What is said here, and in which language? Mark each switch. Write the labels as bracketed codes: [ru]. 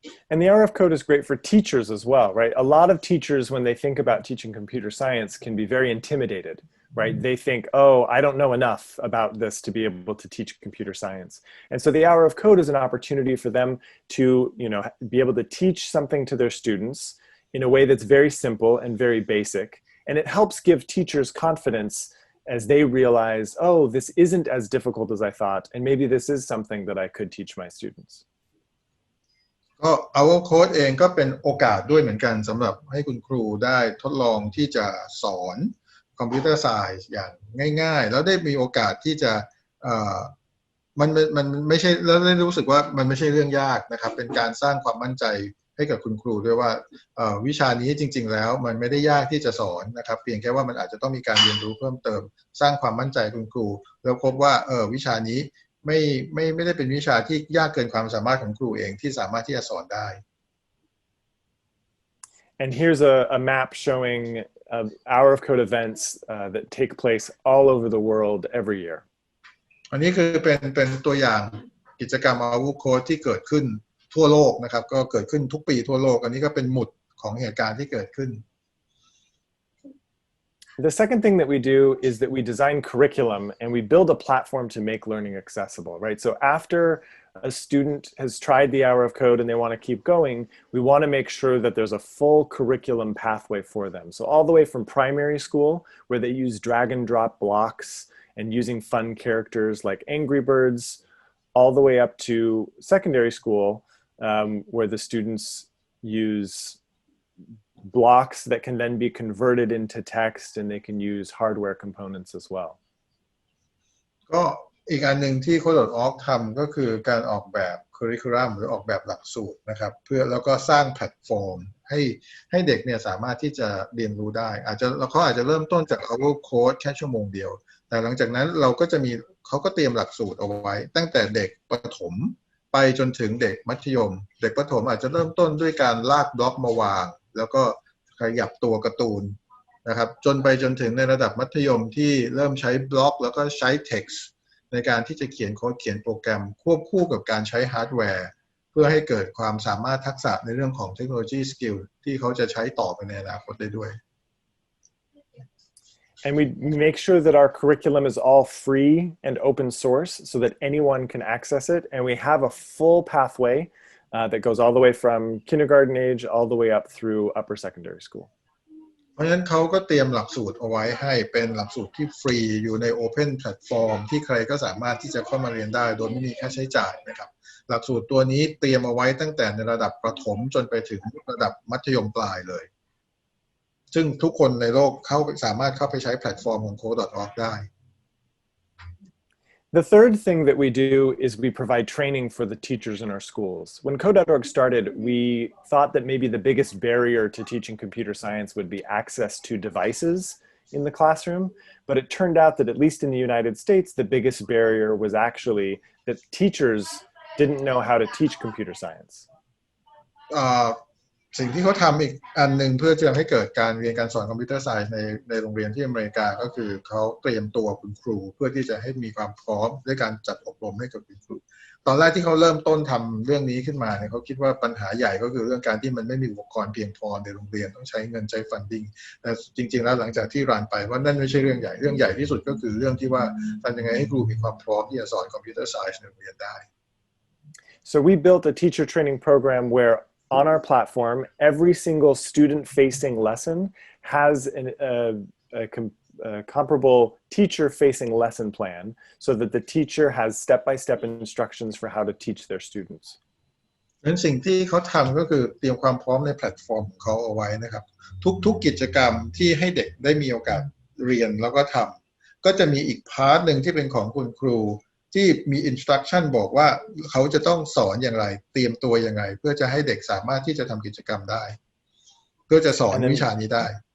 [en] And the Hour of Code is great for teachers as well, right? A lot of teachers, when they think about teaching computer science, can be very intimidated, right? They think, oh, I don't know enough about this to be able to teach computer science. And so the Hour of Code is an opportunity for them to, be able to teach something to their students in a way that's very simple and very basic. And it helps give teachers confidence as they realize, oh, this isn't as difficult as I thought, and maybe this is something that I could teach my students. [th] ก็ Our Code เองก็เป็นโอกาสด้วยเหมือนกันสำหรับให้คุณครูได้ทดลองที่จะสอนคอมพิวเตอร์ไซน์อย่างง่ายๆแล้วได้มีโอกาสที่จะ มันไม่ใช่แล้วได้รู้สึกว่ามันไม่ใช่เรื่องยากนะครับเป็นการสร้างความมั่นใจให้กับคุณครูด้วยว่าวิชานี้จริงๆแล้วมันไม่ได้ยากที่จะสอนนะครับเพียงแค่ว่ามันอาจจะต้องมีการเรียนรู้เพิ่มเติมสร้างความมั่นใจคุณครูแล้วพบว่าวิชานี้ไม่ได้เป็นวิชาที่ยากเกินความสามารถของครูเองที่สามารถที่จะสอนได้ [en] And here's a map showing Hour of Code events that take place all over the world every year. [th] อันนี้คือเป็นตัวอย่างกิจกรรม Hour of Code ที่เกิดขึ้นทั่วโลกนะครับก็เกิดขึ้นทุกปีทั่วโลกอันนี้ก็เป็นหมุดของเหตุการณ์ที่เกิดขึ้น [en] The second thing that we do is that we design curriculum and we build a platform to make learning accessible, right? So after a student has tried the hour of code and they want to keep going, we want to make sure that there's a full curriculum pathway for them. So all the way from primary school, where they use drag and drop blocks and using fun characters like Angry Birds, all the way up to secondary school, where the students use blocks that can then be converted into text and they can use hardware components as well. [th] ก็อีกอันหนึ่งที่ Code.org ทำก็คือการออกแบบค curriculum หรือออกแบบหลักสูตรนะครับเพื่อแล้วก็สร้างแพลตฟอร์มให้เด็กเนี่ยสามารถที่จะเรียนรู้ได้เขาอาจจะเริ่มต้นจาก our code แค่ชั่วโมงเดียวแต่หลังจากนั้นเราก็จะมีเขาก็เตรียมหลักสูตรเอาไว้ตั้งแต่เด็กประถมไปจนถึงเด็กมัธยมเด็กประถมอาจจะเริ่มต้นด้วยการลากบล็อกมาวางแล้วก็ขยับตัวการ์ตูน นะครับจนไปจนถึงในระดับมัธยมที่เริ่มใช้บล็อกแล้วก็ใช้ text ในการที่จะเขียนโค้ดเขียนโปรแกรมควบคู่กับการใช้ฮาร์ดแวร์เพื่อให้เกิดความสามารถทักษะในเรื่องของเทคโนโลยีสกิลที่เขาจะใช้ต่อไปในอนาคตได้ด้วย [en] And we make sure that our curriculum is all free and open source so that anyone can access it. And we have a full pathway that goes all the way from kindergarten age all the way up through upper secondary school. [th] เพราะฉะนั้นเขาก็เตรียมหลักสูตรเอาไว้ให้เป็นหลักสูตรที่ฟรีอยู่ใน Open Platform ที่ใครก็สามารถที่จะเข้ามาเรียนได้โดยไม่มีค่าใช้จ่ายนะครับหลักสูตรตัวนี้เตรียมเอาไว้ตั้งแต่ในระดับประถมจนไปถึงระดับมัธยมปลายเลยซึ่งทุกคนในโลกสามารถเข้าไปใช้แพลตฟอร์มของ Code.org ได้ [en] The third thing that we do is we provide training for the teachers in our schools. When Code.org started, we thought that maybe the biggest barrier to teaching computer science would be access to devices in the classroom. But it turned out that at least in the United States, the biggest barrier was actually that teachers didn't know how to teach computer science. [th] สิ่งที่เขาทำอีกอันหนึ่งเพื่อจะให้เกิดการเรียนการสอนคอมพิวเตอร์ไซน์ในโรงเรียนที่อเมริกาก็คือเขาเตรียมตัวคุณครูเพื่อที่จะให้มีความพร้อมด้วยการจัดอบรมให้กับคุณครูตอนแรกที่เขาเริ่มต้นทำเรื่องนี้ขึ้นมาเนี่ยเขาคิดว่าปัญหาใหญ่ก็คือเรื่องการที่มันไม่มีอุปกรณ์เพียงพอในโรงเรียนต้องใช้เงินใช้ฟันดิ้งแต่จริงๆแล้วหลังจากที่รันไปว่านั่นไม่ใช่เรื่องใหญ่เรื่องใหญ่ที่สุดก็คือเรื่องที่ว่าทำยังไงให้ครูมีความพร้อมที่จะสอนคอมพิวเตอร์ไซน์ในโรงเรียนได้ [en] So we built a teacher training program where on our platform, every single student-facing lesson has a comparable teacher-facing lesson plan so that the teacher has step-by-step instructions for how to teach their students. [th] นั้นสิ่งที่เขาทำก็คือเตรียมความพร้อมในแพลตฟอร์มของเขาเอาไว้นะครับทุกกิจกรรมที่ให้เด็กได้มีโอกาสเรียนแล้วก็ทำก็จะมีอีกพาร์ทหนึ่งที่เป็นของคุณครูที่มีอินสตรัคชั่นบอกว่าเขาจะต้องสอนอย่างไรเตรียมตัวยังไงเพื่อจะให้เด็กสามารถที่จะทำกิจกรรมได้เพื่อจะสอนวิชานี้ได้